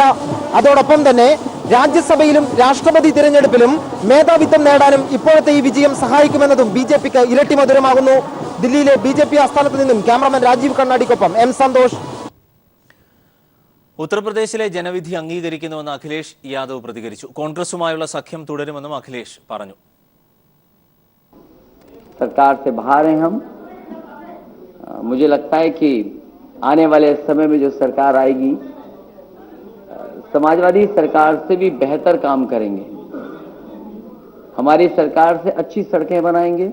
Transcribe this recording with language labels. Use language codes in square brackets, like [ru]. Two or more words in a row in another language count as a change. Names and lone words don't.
[ml] അതോടൊപ്പം തന്നെ രാജ്യസഭയിലും രാഷ്ട്രപതി തിരഞ്ഞെടുപ്പിലും മേധാവിത്വം നേടാനും ഇപ്പോഴത്തെ ഈ വിജയം സഹായിക്കുമെന്നതും ബി.ജെ.പിക്ക് ഇരട്ടി മധുരമാകുന്നു. ദില്ലിയിലെ ബി.ജെ.പി. ആസ്ഥാനത്ത് നിന്നും ക്യാമറമാൻ രാജീവ് കണ്ണാടിക്കൊപ്പം എം സന്തോഷ്. ഉത്തർപ്രദേശിലെ ജനവിധി അംഗീകരിക്കുന്നുവെന്ന് അഖിലേഷ് യാദവ് പ്രതികരിച്ചു. കോൺഗ്രസുമായുള്ള സഖ്യം തുടരുമെന്നും അഖിലേഷ് പറഞ്ഞു. [hi] सरकार से बाहर हैं हम. मुझे लगता है कि आने वाले समय में जो सरकार आएगी समाजवादी सरकार से भी बेहतर काम करेंगे. हमारी सरकार से अच्छी सड़कें बनाएंगे.